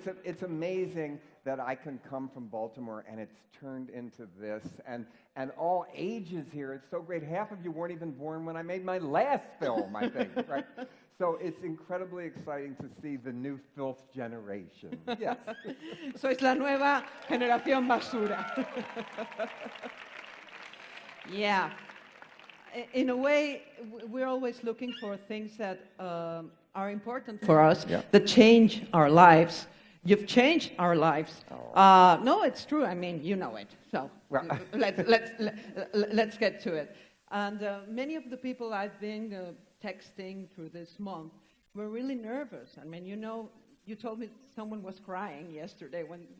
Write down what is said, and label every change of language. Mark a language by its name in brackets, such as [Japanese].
[English] It's amazing that I can come from Baltimore and it's turned into this, and all ages here. It's so great. Half of you weren't even born when I made my last film, I think, right? So it's incredibly exciting to see the new filth generation. Yes. [Spanish] Sois la nueva generación basura. [English] Yeah. in a way, we're always looking for things that are important for us, that change our lives. You've changed our lives. No, it's true. I mean, you know it. So let's get to it. And many of the people I've been texting through this month were really nervous. I mean, you told me someone was crying yesterday when...